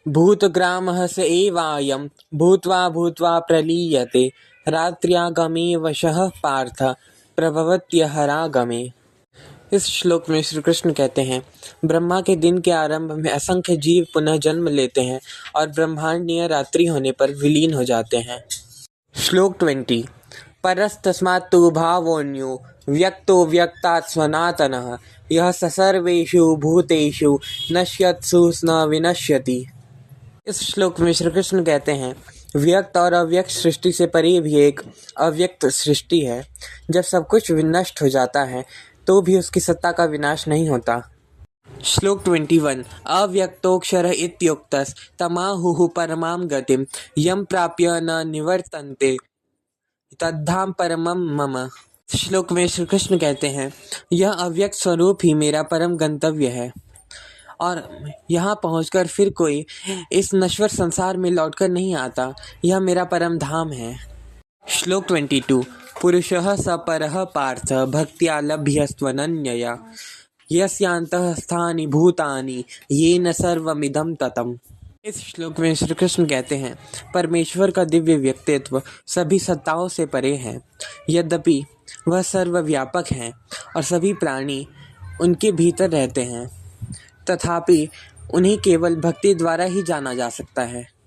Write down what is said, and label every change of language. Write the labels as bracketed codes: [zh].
[sa] भूतग्रामः स एवायं भूत्वा भूत्वा प्रलीयते रात्र्यागमे वशः पार्थ प्रभवत्यहरागमे। [hi] इस श्लोक में श्री कृष्ण कहते हैं, ब्रह्मा के दिन के आरंभ में असंख्य जीव पुनः जन्म लेते हैं और ब्रह्मांडीय रात्रि होने पर विलीन हो जाते हैं। श्लोक 20। [sa] परस्तस्मात्तु भावोऽन्यो व्यक्तो व्यक्तात् सनातनः यः स सर्वेषु भूतेषु नश्यत्सु न विनश्यति। [hi] इस श्लोक में श्री कृष्ण कहते हैं, व्यक्त और अव्यक्त सृष्टि से परे भी एक अव्यक्त सृष्टि है। जब सब कुछ विनष्ट हो जाता है तो भी उसकी सत्ता का विनाश नहीं होता। [sa] श्लोक 21। अव्यक्तोऽक्षर इत्युक्तस्तमाहुः परमां गतिं यं प्राप्य न निवर्तन्ते तद्धाम परमं मम। [hi] श्लोक में श्री कृष्ण कहते हैं, यह अव्यक्त स्वरूप ही मेरा परम गंतव्य है और यहाँ पहुँचकर फिर कोई इस नश्वर संसार में लौटकर नहीं आता। यह मेरा परम धाम है। श्लोक 22। [sa] पुरुषः स परः पार्थ भक्त्या लभ्यस्त्वनन्यया यस्यान्तः स्थानि भूतानि येन सर्वमिदं ततम्। [hi] इस श्लोक में श्री कृष्ण कहते हैं, परमेश्वर का दिव्य व्यक्तित्व सभी सत्ताओं से परे है। यद्यपि वह सर्वव्यापक हैं और सभी प्राणी उनके भीतर रहते हैं, तथापि उन्हें केवल भक्ति द्वारा ही जाना जा सकता है।